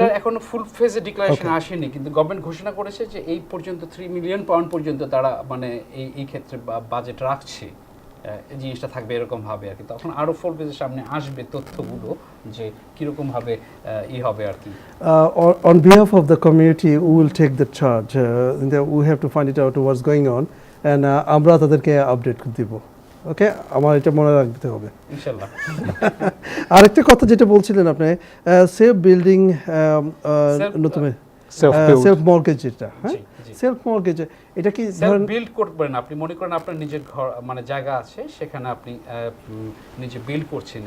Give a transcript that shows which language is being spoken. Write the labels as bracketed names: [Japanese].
[Bangla] এটা এখনো ফুল ফেজে ডিক্লারেশন আসেনি, কিন্তু গভর্নমেন্ট ঘোষণা করেছে যে এই পর্যন্ত 3 মিলিয়ন পাউন্ড পর্যন্ত তারা মানে এই ক্ষেত্রে বাজেট রাখছে, এই জিনিসটা থাকবে এরকম ভাবে আর কি। তখন আরো ফুল ফেজের সামনে আসবে তথ্যগুলো যে কিরকম ভাবে হবে আর কি। [English] On behalf of the community, we will take the charge. We have to find it out what's going on, and [Bangla] আমরা তাদেরকে আপডেট দিব। ওকে, আমার এটা মনে রাখতে হবে ইনশাআল্লাহ। আরেকটা কথা যেটা বলছিলেন আপনি, সেফ বিল্ডিং নতুন [English] Self-build. [Bangla] সেলফ মর্গেজ যেটা, হ্যাঁ জি, জি। সেলফ মর্গেজ এটা কি সেলফ ধরেন বিল্ড করবেন আপনি, মনে করেন আপনার নিজের ঘর মানে জায়গা আছে, সেখানে আপনি নিজে বিল্ড করছেন।